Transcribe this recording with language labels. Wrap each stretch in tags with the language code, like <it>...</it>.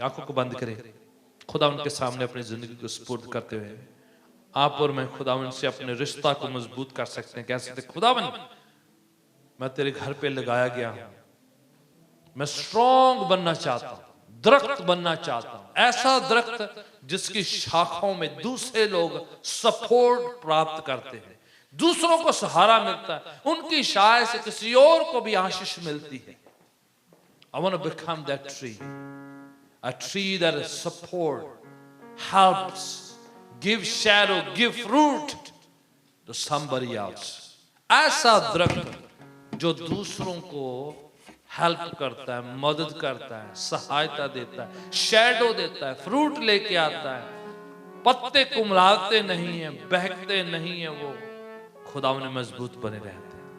<hi>आंखों को बंद करें, खुदावन के सामने अपनी जिंदगी को सुपुर्द करते हुए आप और मैं खुदावन से अपने रिश्ता को मजबूत कर सकते हैं। कह सकते खुदावन मैं तेरे घर पे लगाया गया हूं, मैं स्ट्रॉन्ग बनना चाहता हूं, दरख्त बनना चाहता हूं, ऐसा दरख्त जिसकी शाखाओं में दूसरे लोग सपोर्ट प्राप्त करते हैं, दूसरों को सहारा मिलता है, उनकी शाय से किसी और को भी आशीष मिलती है।</hi> <en>I want to become that tree, a tree that support, helps, give shadow, give fruit to somebody else।</en> <hi>ऐसा दरख्त जो दूसरों को हेल्प करता है, मदद करता है, सहायता देता है, शैडो देता है, फ्रूट लेके आता है, पत्ते कुमलाते नहीं है, बहकते नहीं है, वो खुदा में मजबूत बने रहते हैं।</hi>